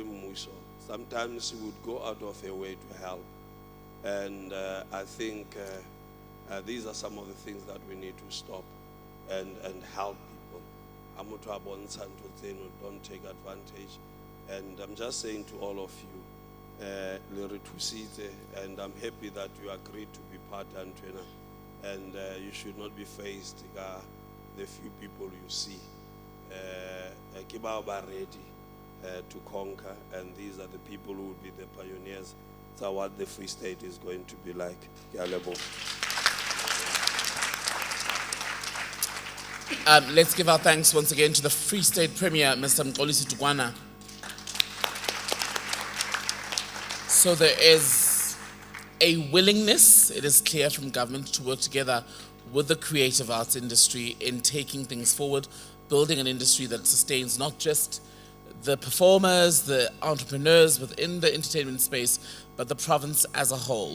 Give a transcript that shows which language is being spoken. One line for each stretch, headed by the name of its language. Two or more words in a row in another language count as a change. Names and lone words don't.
English: Sometimes she would go out of her way to help, and I think these are some of the things that we need to stop and help people. Don't take advantage. And I'm just saying to all of you,
Southern Sotho: le re thusitse,
English: and I'm happy that you agreed to be part and you should not be faced by the few people you see.
Southern Sotho: Ke bao ba
English: ready to conquer, and these are the people who will be the pioneers. So what the Free State is going to be like.
Southern Sotho: Ke a leboha.
English: Let's give our thanks once again to the Free State Premier, Mr. Mxolisi Tukwana. So there is a willingness, it is clear, from government to work together with the creative arts industry in taking things forward, building an industry that sustains not just the performers, the entrepreneurs within the entertainment space, but the province as a whole.